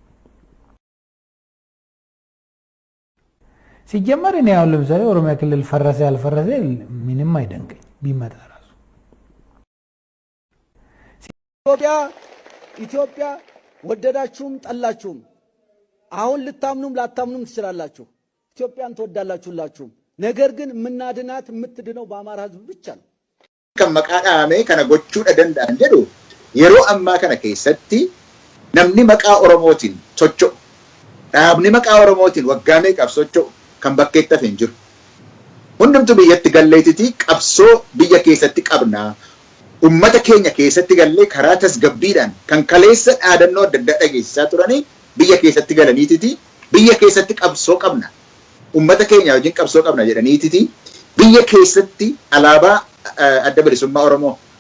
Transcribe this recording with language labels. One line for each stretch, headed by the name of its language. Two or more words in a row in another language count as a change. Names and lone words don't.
Amharic: ሲጀመር ነው ያለው ለምሳሌ ኦሮሚያ ክልል ፈረሰ ያልፈረሰ ምንም አይደንቀኝ ቢመጣ ራሱ ኢትዮጵያ ወደዳችሁም ጠላችሁም አሁን ልታምኑም ላታምኑም ትችላላችሁ ኢትዮጵያን ትወዳላችሁላችሁም ነገር ግን ምናድናት የምትድነው በአማራ ህዝብ ብቻ ነው
Oromo: kan maqaa dhaamee kana gochuudha danda'an jedhu yeroo ammaa kana keessatti namni maqaa Oromootiin socho'u dhaabni maqaa Oromootiin waggaa meeqaaf socho'u kan bakkeetti hafe hin jiru. Hundumtu biyyatti galleetitii qabsoo biyya keessatti qabnaa ummata keenya keessatti gallee karaa tasgabbiidhaan kan kaleessa dhaadannoo adda addaa dhageessisaa turanii biyya keessatti galaniititii biyya keessatti qabsoo qabna ummata keenya wajjin qabsoo qabna jedhaniititii biyya keessatti alaabaa adda bilisummaa Oromoo